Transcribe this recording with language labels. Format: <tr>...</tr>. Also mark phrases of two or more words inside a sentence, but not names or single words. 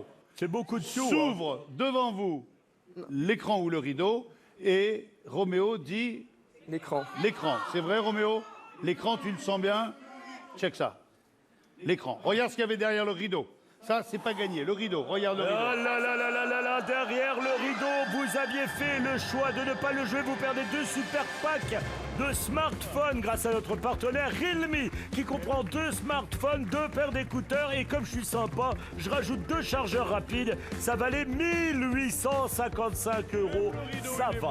<fr>C'est beaucoup de sous. hein. S'ouvre devant vous l'écran ou le rideau et Roméo dit L'écran. l'écran. C'est vrai, Roméo? L'écran, tu le sens bien? Check ça. L'écran. Regarde ce qu'il y avait derrière le rideau. Ça, c'est pas gagné. Le rideau. Regarde le rideau. Ah là là là là là là, derrière le rideau, vous aviez fait le choix de ne pas le jouer. Vous perdez 2 super packs de smartphones grâce à notre partenaire Realme qui comprend 2 smartphones, 2 paires d'écouteurs et comme je suis sympa, je rajoute 2 chargeurs rapides. Ça valait 1855 €. Ça va.</fr>